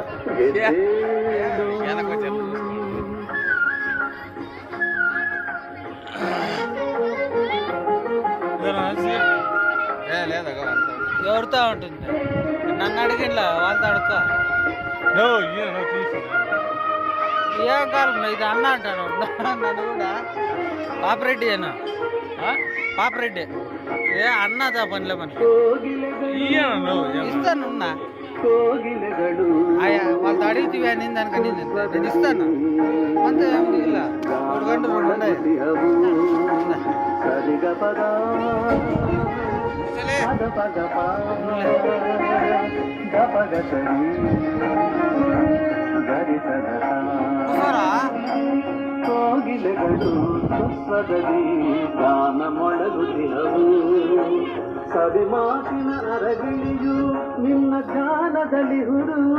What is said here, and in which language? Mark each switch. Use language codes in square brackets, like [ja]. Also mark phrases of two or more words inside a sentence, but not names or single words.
[te] ఎవరితో ఉంటుంది నన్ను అడిగిలా వాళ్ళతో అడుక్కో ఏం కాలం ఇది అన్న అంటాను నన్ను కూడా పాపరెడ్డి అన్న పాపరెడ్డి ఏ అన్నదా పనిలే మనకి ఇస్తాను ఉన్నా అయ్యా వాళ్ళతో అడిగితే అనింది దానికి నేను ఇస్తాను అంతే ఏం దిగులా 3 గంటలు 2 ఉన్నాయి [kn] ಕೋಗಿಲೆಗಳು ಸ್ವಸ್ವದಲ್ಲಿ ಗಾನ ಮೊಳಗುತ್ತಿರವು ಸವಿ ಮಾತಿನ ಅರಗಿಳಿಯು ನಿನ್ನ ಧ್ಯಾನದಲ್ಲಿ ಹುಡು